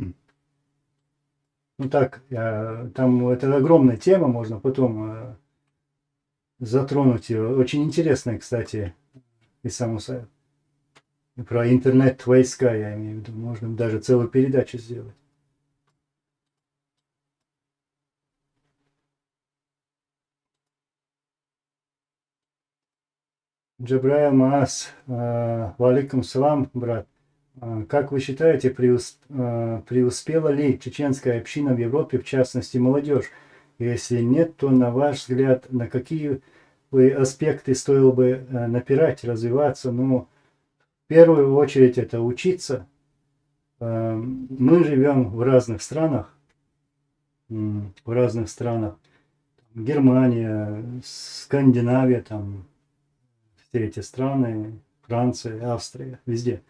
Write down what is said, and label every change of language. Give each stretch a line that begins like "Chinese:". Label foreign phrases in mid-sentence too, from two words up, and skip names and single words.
Russian: Ну так, там это огромная тема, можно потом затронуть ее. Очень интересная, кстати, и саму про интернет-войска, я имею в виду. Можно даже целую передачу сделать. Джабраил Маас,
Arabic: وعليكم السلام,
Russian: брат. Как вы считаете, преуспела ли чеченская община в Европе, в частности молодежь? Если нет, то на ваш взгляд, на какие аспекты стоило бы напирать, развиваться? Ну, в первую очередь это учиться. Мы живем в разных странах, Германия, Скандинавия, там все эти страны, Франция, Австрия, везде.